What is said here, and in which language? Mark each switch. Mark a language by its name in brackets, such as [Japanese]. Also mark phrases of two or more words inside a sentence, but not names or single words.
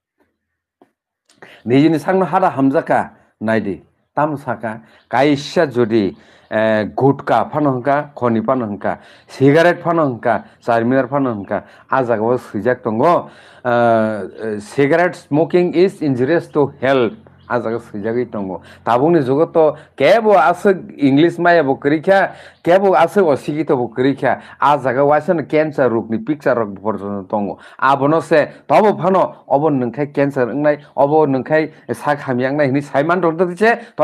[Kok Borok] निजिनि साकनो हादा हामजाका नायदे ताम साका काइसा जुदि गुटका फानो हंका खनि फानो हंका सिगारेट फानो हंका चारमिनार फानो हंका आ जागाव सैजाक दंगो [English] cigarette smoking is injurious to health [Kok Borok] आ जागा सैजागै दंगो ताबुनि जुगत केबो आसो इंग्लिश मायाबो करिखा केबो आसो असिगितबो करिखा आ जागा वासन कैंसर रोगनि पिक्चर रग बर्जन दंगो आबनो से तबो फानो अब नोंखाय कैंसर अंनाय अब नोंखाय सा खामियांनाय नि साइमान दंदसे तब